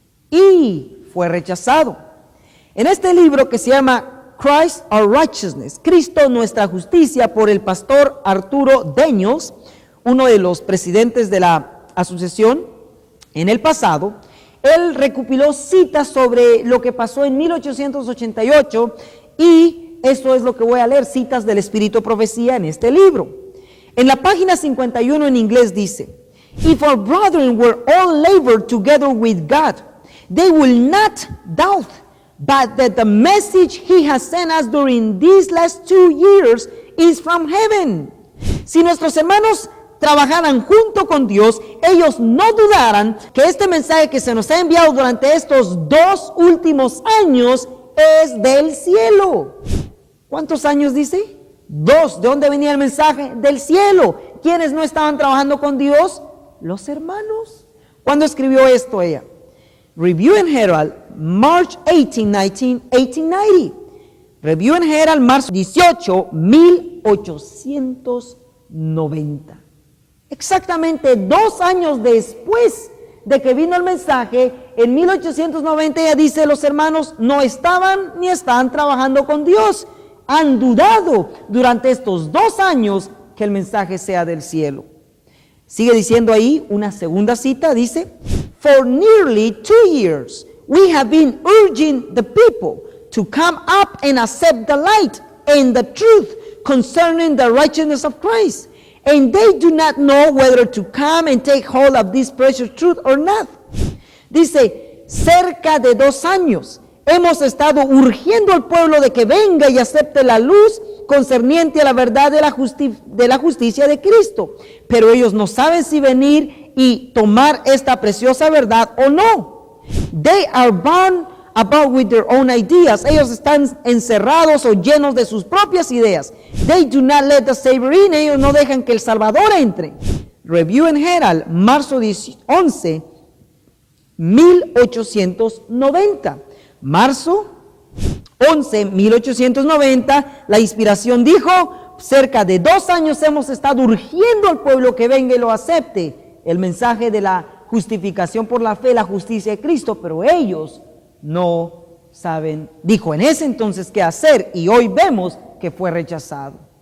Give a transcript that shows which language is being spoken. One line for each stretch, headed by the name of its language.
Spanish: Y fue rechazado. En este libro que se llama Christ Our Righteousness, Cristo Nuestra Justicia, por el pastor Arturo Daniels, uno de los presidentes de la asociación en el pasado, él recopiló citas sobre lo que pasó en 1888 y eso es lo que voy a leer, citas del Espíritu Profecía en este libro. En la página 51 en inglés dice:
English: If our brethren were all labored together with God, they will not doubt but that the message he has sent us during these last 2 years is from heaven.
Spanish: Si nuestros hermanos trabajaran junto con Dios, ellos no dudaran que este mensaje que se nos ha enviado durante estos 2 últimos años es del cielo. ¿Cuántos años dice? 2. ¿De dónde venía el mensaje? Del cielo. ¿Quiénes no estaban trabajando con Dios? Los hermanos. ¿Cuándo escribió esto ella?
English: Review and Herald, March 18, 1890.
Spanish: Review and Herald, marzo 18, 1890. Exactamente 2 años después de que vino el mensaje, en 1890 ella dice: los hermanos no estaban ni están trabajando con Dios. Han dudado durante estos 2 años que el mensaje sea del cielo. Sigue diciendo ahí una segunda cita, dice:
English: For nearly 2 years we have been urging the people to come up and accept the light and the truth concerning the righteousness of Christ. And they do not know whether to come and take hold of this precious truth or not.
Spanish: Dice, cerca de 2 años hemos estado urgiendo al pueblo de que venga y acepte la luz concerniente a la verdad de la justicia de Cristo. Pero ellos no saben si venir y tomar esta preciosa verdad o no.
English: They are bound about with their own ideas.
Spanish: Ellos están encerrados o llenos de sus propias ideas.
English: They do not let the Savior in.
Spanish: Ellos no dejan que el Salvador entre. Review and Herald, marzo 11, 1890. Marzo 11, 1890, la inspiración dijo: cerca de 2 años hemos estado urgiendo al pueblo que venga y lo acepte, el mensaje de la justificación por la fe, la justicia de Cristo, pero ellos no saben, dijo en ese entonces, qué hacer, y hoy vemos que fue rechazado.